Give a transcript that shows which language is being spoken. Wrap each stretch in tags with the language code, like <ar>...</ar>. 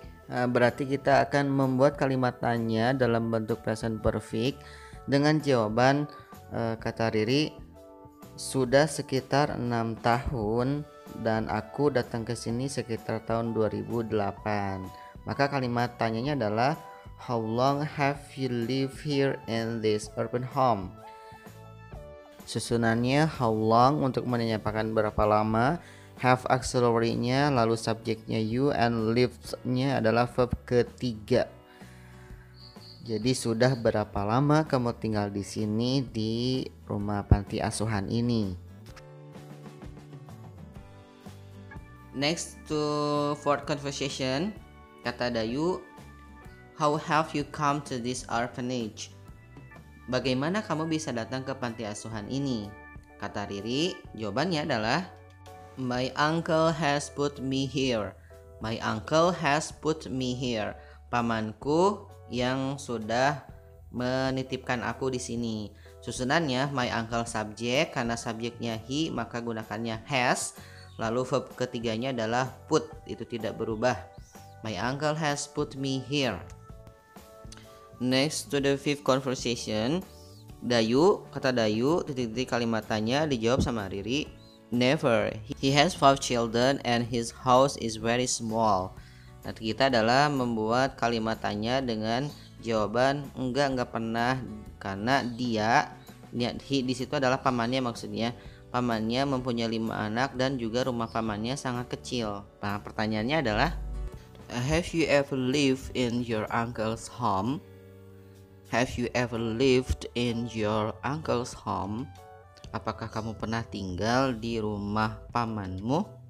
<id>Berarti kita akan membuat kalimat tanya dalam bentuk present perfect dengan jawaban kata Riri, sudah sekitar 6 tahun dan aku datang ke sini sekitar tahun 2008. Maka kalimat tanyanya adalah,</id> <en>how long have you lived here in this urban home?</en> <id>Susunannya how long untuk menanyakan berapa lama, have auxiliary-nya, lalu subjeknya you, and lived-nya adalah verb ketiga. Jadi sudah berapa lama kamu tinggal di sini di rumah panti asuhan ini?</id> <en>Next to fourth conversation,</en> <id>kata Dayu,</id> <en>how have you come to this orphanage?</en> <id>Bagaimana kamu bisa datang ke panti asuhan ini? Kata Riri, jawabannya adalah,</id> <en>my uncle has put me here. My uncle has put me here.</en> <id>Pamanku yang sudah menitipkan aku di sini. Susunannya my uncle subjek, karena subjeknya he maka gunakannya has. Lalu verb ketiganya adalah put, itu tidak berubah.</id> <en>My uncle has put me here. Next to the fifth conversation, Dayu,</en> <id>kata Dayu, kalimat tanya dijawab sama Riri.</id> <en>Never. He has 5 children and his house is very small.</en> <id>Nah, kita adalah membuat kalimat tanya dengan jawaban enggak pernah, karena dia di situ adalah pamannya, maksudnya pamannya mempunyai 5 anak dan juga rumah pamannya sangat kecil. Nah, pertanyaannya adalah,</id> <en>have you ever lived in your uncle's home? Have you ever lived in your uncle's home?</en> <id>Apakah kamu pernah tinggal di rumah pamanmu?</id>